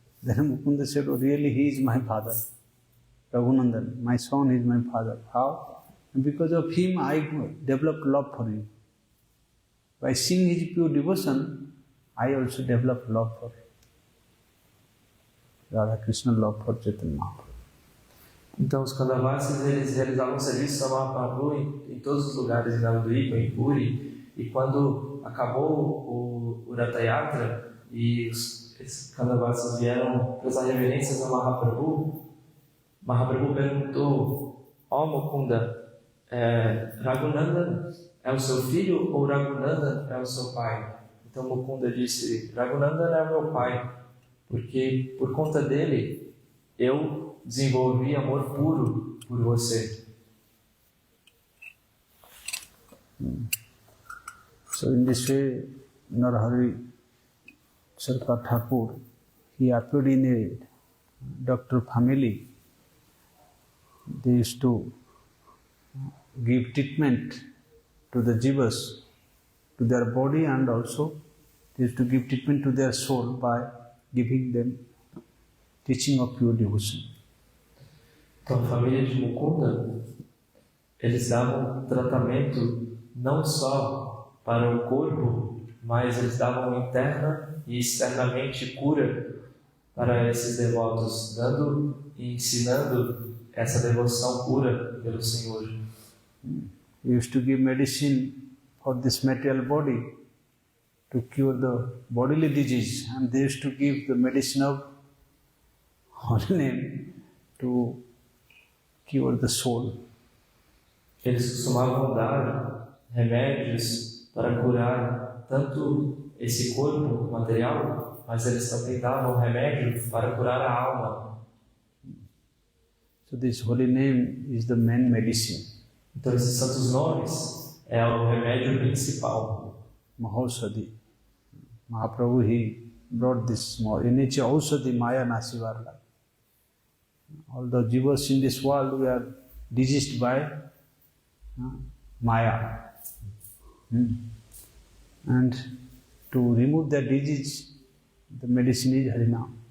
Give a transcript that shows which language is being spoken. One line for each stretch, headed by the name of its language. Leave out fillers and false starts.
English: Then Mukunda said, oh really, he is my father. Raghunandan, my son is my father. How? And because of him I developed love for you. By seeing his pure devotion, I also developed love for Radha Krishna, love for Chaitanya Mahaprabhu.
Portuguese: Então os Khandavasis, eles realizavam serviço a Mahaprabhu em todos os lugares, em Navadvipa, em Puri. E quando acabou o Ratha Yatra e esses Khandavasis vieram prestar reverências a Mahaprabhu, Mahaprabhu perguntou: ó Mukunda, Raghunandan é o seu filho ou Raghunandan é o seu pai? Então Mukunda disse: Raghunandan é o meu pai, porque por conta dele eu desenvolvi amor puro por você.
English: So in this way, Narahari Sarkar Thakur, he appeared in a doctor family. They used to give treatment to the jivas, to their body, and also they used to give treatment to their soul by giving them teaching of pure devotion.
Portuguese: Então, a família de Mukunda, eles davam tratamento não só para o corpo, mas eles davam interna e externamente cura para esses devotos, dando e ensinando essa devoção pura pelo Senhor.
English: They used to give medicine for this material body to cure the bodily disease, and they used to give the medicine of holy name to cure the soul.
Portuguese: Eles costumavam dar remédios para curar tanto esse corpo material, mas eles também davam remédio para curar a alma.
English: So this holy name is the main medicine.
Portuguese: Então esses santos nomes é o remédio principal.
English: Mahaushadhi. Mahaprabhu, he brought this more.
Bangla: Enichi Aushadhi Maya Nasivarla.
English: All the jivas in this world, we are diseased by Maya. And to remove that disease, the medicine is Harinam.